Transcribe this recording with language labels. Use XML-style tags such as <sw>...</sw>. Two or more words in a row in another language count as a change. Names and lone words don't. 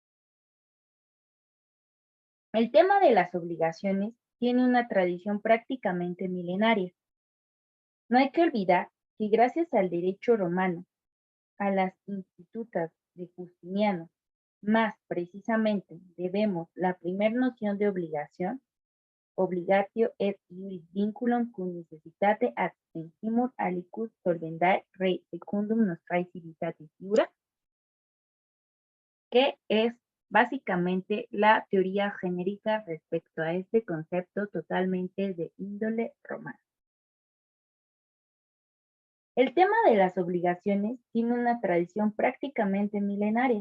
<es>El tema de las obligaciones tiene una tradición prácticamente milenaria. No hay que olvidar que gracias al derecho romano, a las institutas de Justiniano, más precisamente debemos la primer noción de obligación,</es> <la>obligatio et iuris vinculum cum necessitate adstringimur aliquid solvendae rei secundum nostrae civitatis iura,</la> <es>que es básicamente la teoría genérica respecto a este concepto totalmente de índole romana. El tema de las obligaciones tiene una tradición prácticamente milenaria.</es>